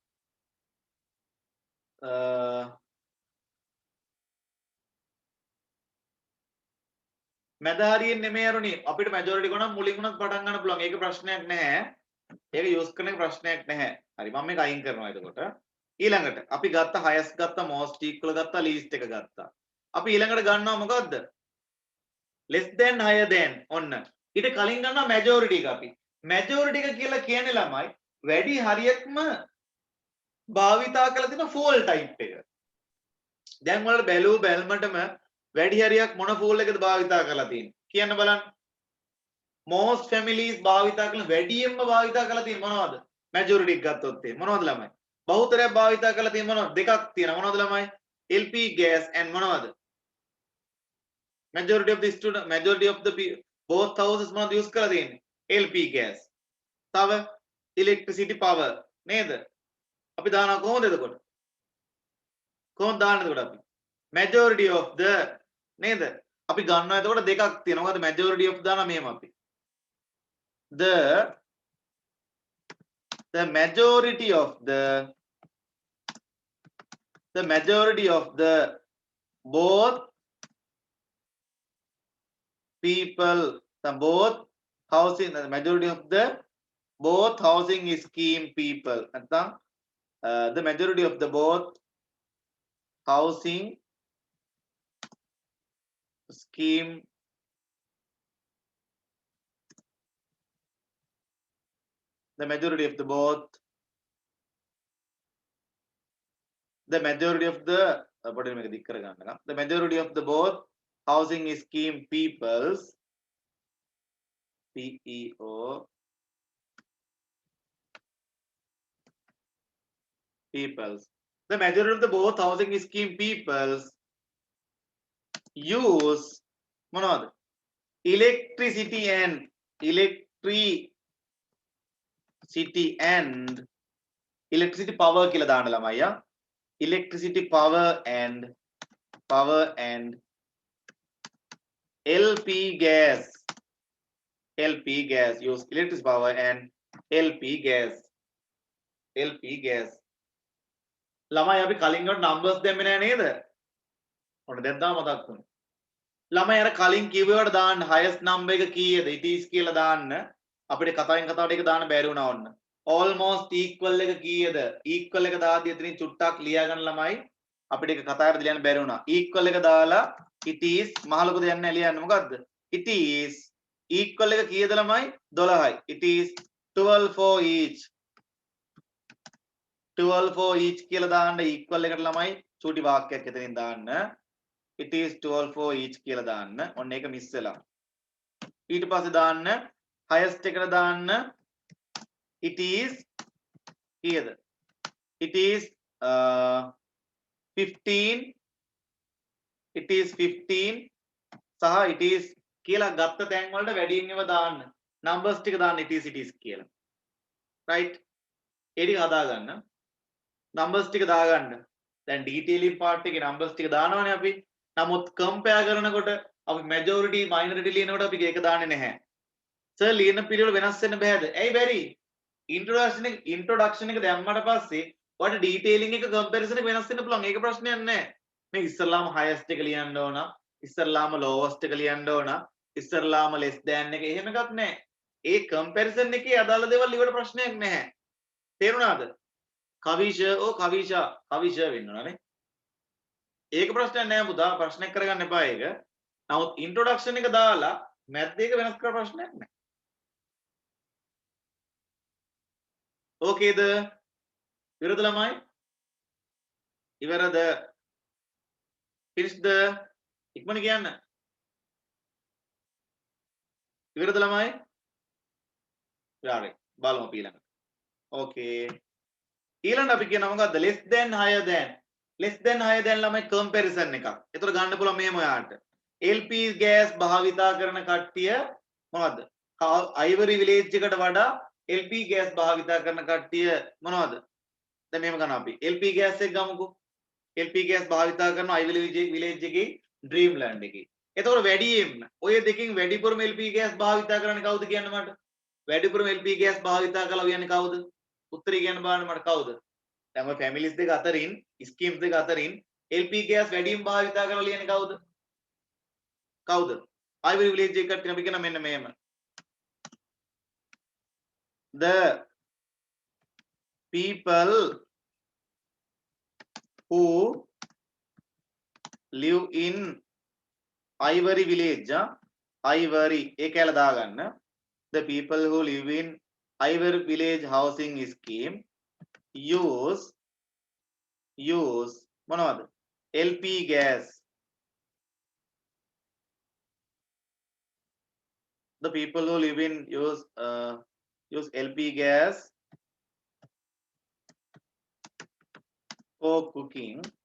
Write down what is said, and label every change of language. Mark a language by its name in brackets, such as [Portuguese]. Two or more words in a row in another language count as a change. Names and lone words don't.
[Sinhala] මැද හරියෙන් නෙමෙයි අරුණි. අපිට මැජොරිටි ගොනම් මුලින් උනත් පටන් ගන්න පුළුවන්. ඒක ප්‍රශ්නයක් නැහැ. ඒක යූස් කරන එක ප්‍රශ්නයක් නැහැ. හරි මම මේක අයින් කරනවා එතකොට. ඊළඟට අපි ගත්ත highest ගත්ත [English] most equal [Sinhala] ගත්ත least එක ගත්තා. අපි ඊළඟට ගන්නවා මොකද්ද? [English] less than higher than ඔන්න. [Sinhala] ඊට කලින් ගන්නවා majority එක අපි. majority එක කියලා කියන්නේ ළමයි වැඩි හරියක්ම භාවිතා කරලා තියෙන fall type එක. දැන් වල බැලූ බැල්මටම වැඩි හරියක් මොන fall එකද භාවිතා කරලා තියෙන්නේ? කියන්න බලන්න. [English] most families [Sinhala] භාවිතා කරන වැඩියෙන්ම භාවිතා කරලා තියෙන්නේ මොනවද? majority එක ගත්තොත් ඒ මොනවද ළමයි? බහුතරයක් භාවිතා කරලා තියෙන මොනවද? දෙකක් තියෙනවා. මොනවද ළමයි? [English] LP gas and මොනවද? majority of the student majority of the both houses [Sinhala] මොනවද use කරලා තියෙන්නේ? [English] LP gas. තව electricity power නේද? [Sinhala] අපි දානවා කොහොමද එතකොට? කොහොමද දාන්නේ එතකොට අපි? [English] majority of the [Sinhala] නේද? අපි ගන්නවා එතකොට දෙකක් තියෙනවා. මොකද [English] majority of [Sinhala] දානවා මෙහෙම අපි. [English] the majority of the both people both housing the majority of the both housing scheme people නැත්නම් the majority of the both housing scheme the majority of the both the majority of the [Sinhala] පොඩි මේක දික් කර ගන්නවා [English] the majority of the both housing scheme peoples PEO peoples the majority of the both housing scheme peoples use මොනවද electricity and electricity power [Sinhala] කියලා දාන්න ළමයි [English] electricity power and LP gas use electricity power and LP gas [Sinhala] ළමයි අපි කලින් කොට numbers දෙන්නේ නැහැ නේද? ඔන්න දැන් තමයි මතක් වුනේ. ළමයි අර කලින් කිව්වට දාන්න [English] highest number [Sinhala] එක කීයද? [English] it is [Sinhala] කියලා දාන්න. අපිට කතාවෙන් කතාවට ඒක දාන්න බැරි වුණා ඔන්න. [English] almost equal [Sinhala] එක කීයද? equal එක දාද්දී එතනින් චුට්ටක් ලියා ගන්න ළමයි. අපිට ඒක කතාවට ලියන්න බැරි වුණා. equal එක දාලා [English] it is [Sinhala] මහලොකු දෙයක් නැහැ ලියන්න. මොකද්ද? [English] it is equal [Sinhala] එක කීයද ළමයි? 12යි. [English] it is 12 for each. 12 for each [Sinhala] කියලා දාන්න equal එකට ළමයි චූටි වාක්‍යයක් එතනින් දාන්න. [English] it is 12 for each [Sinhala] කියලා දාන්න. ඔන්න ඒක මිස් වෙලා. ඊට පස්සේ දාන්න highest එකට දාන්න [English] it is [Sinhala] කීයද? [English] it is 15 it is 15 [Sinhala] සහ [English] it is [Sinhala] කියලා ගත්ත තැන් වලට වැඩියෙන් ඒවා දාන්න. numbers ටික දාන්න [English] it is [Sinhala] කියලා. right? ඒ ටික හදා ගන්න. numbers ටික දාගන්න. දැන් [English] detailing part [Sinhala] එකේ numbers ටික දානවනේ අපි. නමුත් compare කරනකොට අපි [English] majority minority [Sinhala] ලියනකොට අපි ඒක දාන්නේ නැහැ. sir ලියන පිළිවෙල වෙනස් වෙන්න බෑද? ඇයි බැරි? introduction එක දැම්මට පස්සේ ඔයාලට detailing එක comparison එක වෙනස් වෙන්න පුළුවන්. ඒක ප්‍රශ්නයක් නැහැ. මේ ඉස්සල්ලාම highest එක ලියන්න ඕන. ඉස්සල්ලාම lowest එක ලියන්න ඕන. ඉස්සල්ලාම [English] less than [Sinhala] එක එහෙම එකක් නැහැ. ඒ comparison එකේ අදාළ දේවල් ලියවට ප්‍රශ්නයක් නැහැ. තේරුණාද? කවිෂ වෙන්න ඕනනේ. ඒක ප්‍රශ්නයක් නෑ පුතා. ප්‍රශ්නයක් කරගන්න එපා ඒක. නමුත් introduction එක දාලා math එක වෙනස් කරලා ප්‍රශ්නයක් නෑ. ඕකේද? ඉවරද ළමයි? ඉවරද? finished? ඉක්මන කියන්න. ඉවරද ළමයි? හරි. බලමු අපි ඊළඟට. ඕකේ. ඊළඟ අපි කියනවා මොකද්ද? [English] less than higher than [Sinhala] ළමයි comparison එකක්. ඒතර ගන්න පුළුවන් මෙහෙම ඔයාලට. [English] LP gas [Sinhala] භාවිතා කරන කට්ටිය මොනවද? Ivory village එකට වඩා [English] LP gas [Sinhala] භාවිතා කරන කට්ටිය මොනවද? දැන් මෙහෙම ගන්නවා අපි. [English] LP gas [Sinhala] එක ගමුකෝ. [English] LP gas [Sinhala] භාවිතා කරනවා Ivy village එකේ Dreamland එකේ. එතකොට වැඩියෙන්ම ඔය දෙකෙන් වැඩිපුරම [English] LP gas [Sinhala] භාවිතා කරන්නේ කවුද කියන්න මට? වැඩිපුරම [English] LP gas [Sinhala] භාවිතා කළා කියන්නේ කවුද? උත්තරේ කියන්න බලන්න මට කවුද? දැන් ඔය families දෙක අතරින් schemes දෙක අතරින් [English] LP gas [Sinhala] වැඩියෙන් භාවිතා කරලා ලියන්නේ කවුද? කවුද? Ivy village එක කට්ටිය අපි කියන මෙන්න මෙහෙම. [English] The people who live in Ivory village Ivory [Sinhala] ඒකැල දාගන්න. [English] The people who live in Ivory village housing scheme use මොනවද? LP gas. The people who live in use LP gas for cooking.